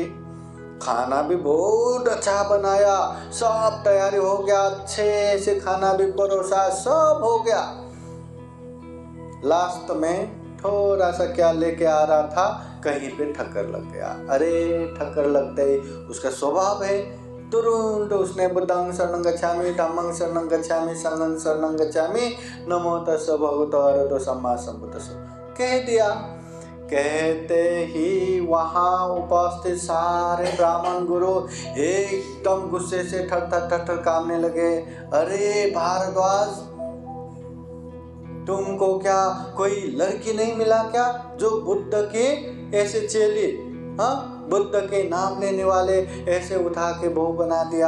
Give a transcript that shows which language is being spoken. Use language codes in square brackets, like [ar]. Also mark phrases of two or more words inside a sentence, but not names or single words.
[hi] खाना भी बहुत अच्छा बनाया, सब तैयारी हो गया, अच्छे से खाना भी परोसा, सब हो गया। लास्ट में थोड़ा सा क्या लेके आ रहा था, कहीं पे ठक्कर लग गया। अरे ठक्कर लगते ही उसका स्वभाव है, तुरंत उसने [pi] बुद्धं शरणं गच्छामि, धम्मं शरणं गच्छामि, संघं शरणं गच्छामि, नमो तस्स भगवतो अरहतो सम्मा सम्बुद्धस्स [hi] कह दिया। कहते ही वहाँ उपस्थित सारे ब्राह्मण गुरु एकदम गुस्से से थर कांपने लगे। अरे भारद्वाज, तुमको क्या कोई लड़की नहीं मिला क्या जो बुद्ध के ऐसे चेली, बुद्ध के नाम लेने वाले ऐसे उठा के बहू बना दिया?